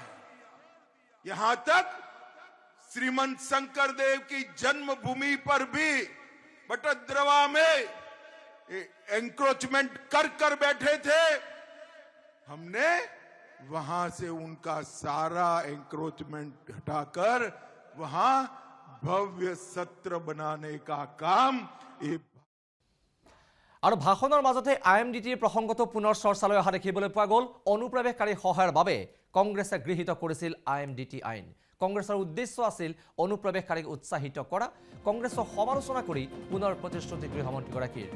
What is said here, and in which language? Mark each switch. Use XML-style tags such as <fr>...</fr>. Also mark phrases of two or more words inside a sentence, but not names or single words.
<hi>यहां तक श्रीमंत शंकर देव की जन्मभूमि पर भी बटद्रवा में एंक्रोचमेंट कर कर बैठे थे। हमने वहां से उनका सारा एंक्रोचमेंट हटाकर वहां भव्य सत्र बनाने का काम</hi> <as>আৰু ভাষণৰ মাজতে IMDTৰ প্ৰসংগটো পুনৰ চৰ্চালৈ অহা দেখিবলৈ পোৱা গ'ল। অনুপ্ৰৱেশকাৰী সহায়ৰ বাবে কংগ্ৰেছে গৃহীত কৰিছিল IMDT আইন। কংগ্ৰেছৰ উদ্দেশ্য আছিল অনুপ্ৰৱেশকাৰীক উৎসাহিত কৰা। কংগ্ৰেছক সমালোচনা কৰি পুনৰ প্ৰতিশ্ৰুতি গৃহমন্ত্ৰীগৰাকীৰ।</as>